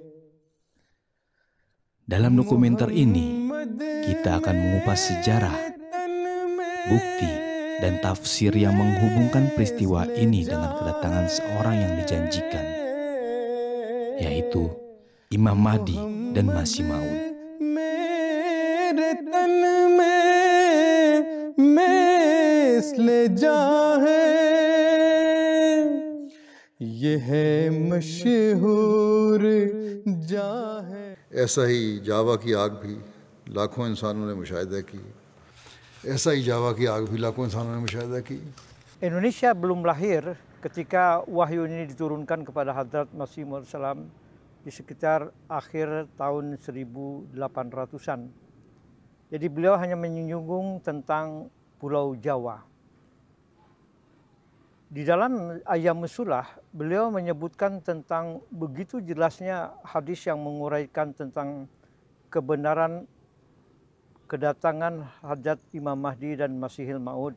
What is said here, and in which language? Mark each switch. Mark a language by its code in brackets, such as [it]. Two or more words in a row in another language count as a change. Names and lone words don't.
[id] Dalam dokumenter ini, kita akan mengupas sejarah, bukti, dan tafsir yang menghubungkan peristiwa ini dengan kedatangan seorang yang dijanjikan, yaitu Imam Mahdi dan Masih Maud. [ur] ایسا ہی جاوا کی آگ بھی لاکھوں انسانوں نے مشاہدہ کی. ایسا ہی جاوا کی آگ بھی لاکھوں انسانوں نے مشاہدہ کی. [id] Indonesia belum lahir ketika wahyu ini diturunkan kepada Hadrat Masih Maud Salam di sekitar akhir tahun 1800-an. Jadi beliau hanya menyinggung tentang Pulau Jawa. Di dalam Ayyamus Sulah, beliau menyebutkan tentang begitu jelasnya hadis yang menguraikan tentang kebenaran kedatangan Hadrat Imam Mahdi dan Masihil Maud.